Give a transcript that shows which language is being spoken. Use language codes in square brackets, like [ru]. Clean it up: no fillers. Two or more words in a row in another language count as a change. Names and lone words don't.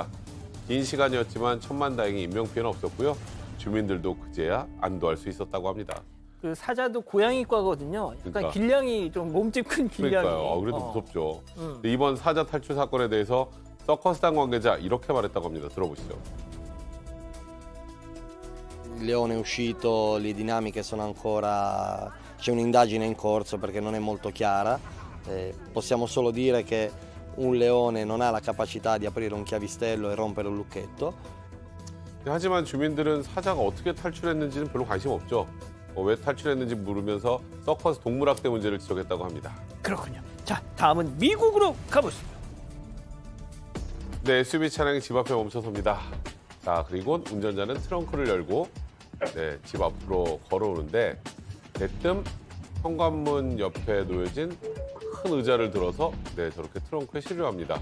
[ko] 긴 시간이었지만 천만다행히 인명피해는 없었고요. 주민들도 그제야 안도할 수 있었다고 합니다. 그 사자도 고양이과거든요. 약간 길냥이 좀 몸집 큰 길냥이. 그러니까요. 그래도 무섭죠. 이번 사자 탈출 사건에 대해서 서커스단 관계자 이렇게 말했다고 합니다. 들어보시죠. [it] Il leone è uscito, le dinamiche sono ancora, c'è un'indagine in corso perché non è molto chiara. Possiamo solo dire che un leone non ha la capacità di aprire un chiavistello e rompere un lucchetto. [ko] 하지만 주민들은 사자가 어떻게 탈출했는지는 별로 관심 없죠. 왜 탈출했는지 물으면서 서커스 동물학대 문제를 지적했다고 합니다. 그렇군요. 자, 다음은 미국으로 가보시죠. 네, SUV 차량이 집 앞에 멈춰섭니다. 자, 그리고 운전자는 트렁크를 열고 집 앞으로 걸어오는데 대뜸 현관문 옆에 놓여진 큰 의자를 들어서 네, 저렇게 트렁크에 실려합니다.